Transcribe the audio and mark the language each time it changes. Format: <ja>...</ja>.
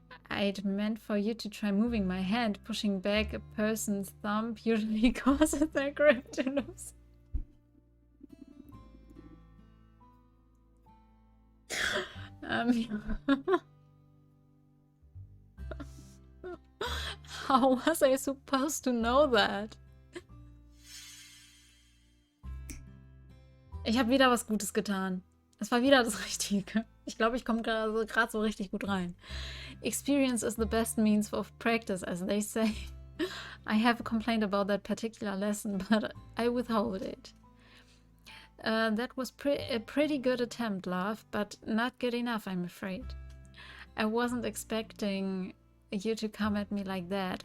<en>I'd meant for you to try moving my hand. Pushing back a person's thumb usually causes their grip to lose. How was I supposed to know that?</en> <de>Ich habe wieder was Gutes getan. Es war wieder das Richtige. Ich glaube, ich komme gerade so richtig gut rein.</de> <en>Experience is the best means of practice, as they say. I have complained about that particular lesson, but I withhold it. That was a pretty good attempt, love, but not good enough, I'm afraid. I wasn't expecting you to come at me like that.</en>